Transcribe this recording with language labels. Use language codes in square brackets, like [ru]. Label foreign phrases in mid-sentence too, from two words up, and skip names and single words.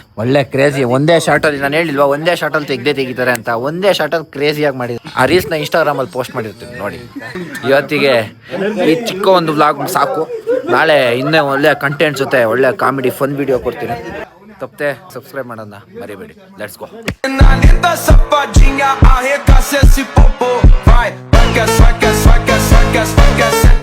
[kn] ಒಳ್ಳೆ ಕ್ರೇಜಿ, ಒಂದೇ ಶಾರ್ಟಲ್ಲಿ, ನಾನು ಹೇಳಿಲ್ವಾ ಒಂದೇ ಶಾರ್ಟಲ್ಲಿ ತೆಗಿತಾರೆ ಅಂತ, ಒಂದೇ ಶಾರ್ಟಲ್ಲಿ ಕ್ರೇಜಿಯಾಗಿ ಮಾಡಿದ್ರು. ಆ ರೀಲ್ಸ್ನ ಇನ್ಸ್ಟಾಗ್ರಾಮಲ್ಲಿ ಪೋಸ್ಟ್ ಮಾಡಿರ್ತೀನಿ ನೋಡಿ. ಇವತ್ತಿಗೆ ಈ ಚಿಕ್ಕ ಒಂದು ವ್ಲಾಗ್ ಸಾಕು. ನಾಳೆ ಇನ್ನೇ ಒಳ್ಳೆ ಕಂಟೆಂಟ್ ಜೊತೆ ಒಳ್ಳೆ [en] comedy fun video [kn] ಕೊಡ್ತೀನಿ. ತಪ್ಪದೆ ಸಬ್ಸ್ಕ್ರೈಬ್ ಮಾಡೋಣ ಮರಿಬೇಡಿ. [en] let's go. [pt] Safadinha, arregaça esse popô. Vai, vai, vai, vai, vai, vai, vai, vai.